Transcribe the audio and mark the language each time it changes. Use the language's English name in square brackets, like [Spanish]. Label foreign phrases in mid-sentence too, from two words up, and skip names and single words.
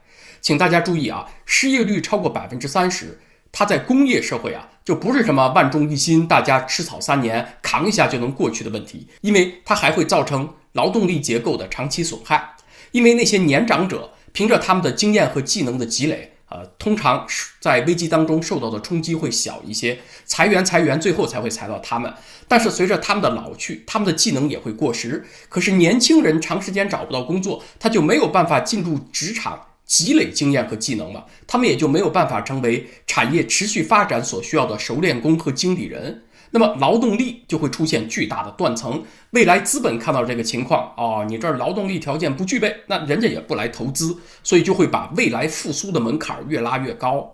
[Chinese] 請大家注意失業率超過30%，它在工業社會就不是什麼萬眾一心，大家吃草3年扛一下就能過去的問題，因為它還會造成勞動力結構的長期損害。因為那些年長者憑着他們的經驗和技能的積累，通常在危機當中受到的衝擊會小一些，裁員最後才會裁到他們。但是隨着他們的老去，他们的技能也会过时。可是年輕人長時間找不到工作，他就沒有辦法進入職場積累經驗和技能了，他們也就沒有辦法成為產業持續發展所需要的熟練工和經理人。那麼勞動力就會出現巨大的斷層。未來資本看到這個情況，你這兒勞動力條件不具備，那人家也不來投資，所以就會把未來復甦的門檻越拉越高。